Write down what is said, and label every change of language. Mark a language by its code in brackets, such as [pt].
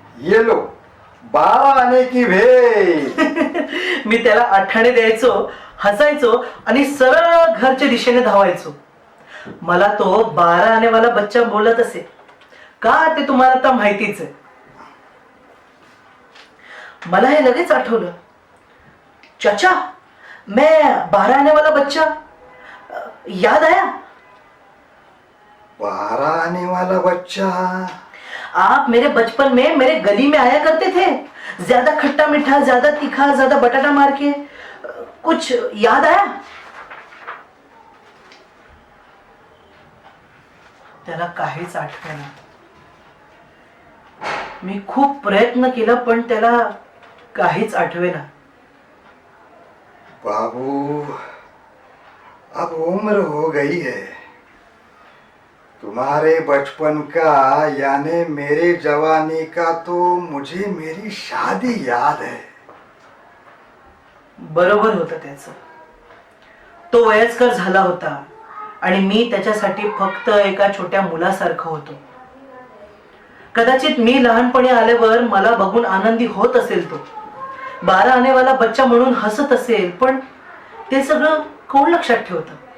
[hi] ये लो 12 आने की भेल. [mr] मी त्याला 8 आणे द्यायचो, हसायचो आणि सरळ घरच्या दिशेने धावायचो. मला तो [hi] 12 आनेवाला बच्चा [mr] बोलत असे. का ते तुम्हाला आता माहितीच आहे. मला हे लगेच आठवलं. [hi] चाचा, मैं 12 आने वाला बच्चा, याद आया? 12 आने वाला बच्चा. आप मेरे बचपन में मेरे गली में आया करते थे. ज्यादा खट्टा मीठा, ज्यादा तीखा, ज्यादा बटाटा मार के. कुछ याद आया? [mr] त्याला काहीच आठवेना. मी खूप प्रयत्न केला पण त्याला काहीच आठवेना. [hi] बाबू, अब उम्र हो गई है. तुम्हारे बचपन का यानी मेरे जवानी का तो मुझे मेरी शादी याद है. [mr] बरोबर होतं त्याचं. तो वयस्कर झाला होता आणि मी त्याच्यासाठी फक्त एका छोट्या मुलासारखं होतो. कदाचित मी लहानपणी आल्यावर मला बघून आनंदी होत असेल तो. [hi] 12 आनेवाला बच्चा [mr] म्हणून हसत असेल, पण ते सगळं कोण लक्षात ठेवतं.